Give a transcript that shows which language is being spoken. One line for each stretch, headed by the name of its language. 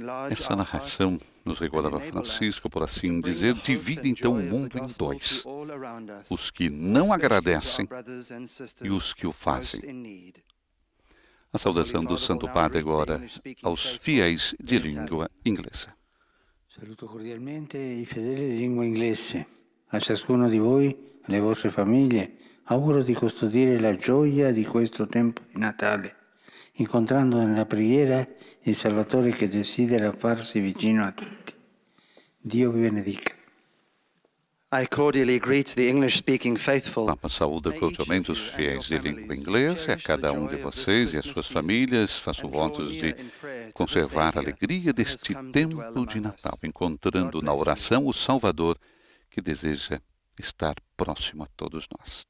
Portuguese: Essa narração, nos recordava Francisco, por assim dizer, divide então o mundo em dois. Os que não agradecem e os que o fazem. A saudação do Santo Padre agora aos fiéis de língua inglesa.
Italian: Saluto cordialmente i fedeli di lingua inglese. A ciascuno di voi, alle vostre famiglie, auguro di custodire la gioia di questo tempo di Natale, incontrando nella preghiera il Salvatore che desidera farsi vicino a tutti. Dio vi benedica.
English: I cordially greet the English-speaking faithful.
Portuguese: Papa saúda cordialmente os fiéis de língua inglesa e a cada um de vocês e as suas famílias. Faço votos de conservar a alegria deste tempo de Natal, encontrando na oração o Salvador que deseja estar próximo a todos nós.